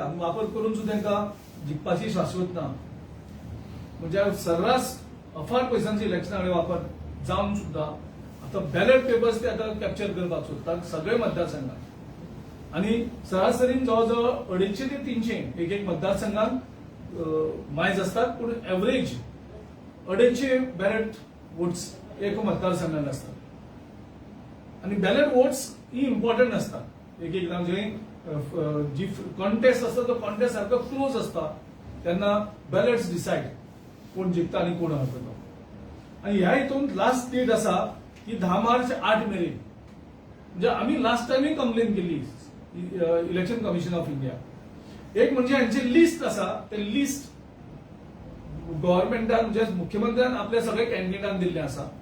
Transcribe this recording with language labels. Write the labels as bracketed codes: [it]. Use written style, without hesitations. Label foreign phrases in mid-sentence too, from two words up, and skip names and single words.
[kok] वापर करून सुद्धा तांकां जिखपाची शाश्वत ना. म्हणजे सर्रास अफाट पैशांचे इलेक्शनाकडे वापर जावन सुद्धा आता [en] ballot papers [kok] ते आता कॅप्चर करपाक सोदतात सगळे मतदारसंघात. आणि सरासरीन जवळजवळ 250 ते 300 एक मतदारसंघात मायज असतात. पण [en] average 250 ballot votes [kok] एक मतदारसंघात असतात. आणि [en] ballot votes [kok] ही इम्पॉर्टंट असतात. एकदा जी कॉन्टेस्ट असता तो कॉन्टेस्ट सारखो क्लोज असता त्यांना बॅलेट्स डिसाइड कोण जिंकता आणि कोण हरता. आणि ह्या हितून लास्ट डेट असा की 10 मार्च 8 मेरेन. म्हणजे आम्ही लास्ट टाइमही कंप्लेन केली [en] Election Commission of India. [kok] एक म्हणजे यांची लिस्ट असा ते लिस्ट गव्हर्नमेंटान म्हणजे मुख्यमंत्र्यान आपल्या सगळ्या कॅन्डिडेटांक दिल्ले आसा.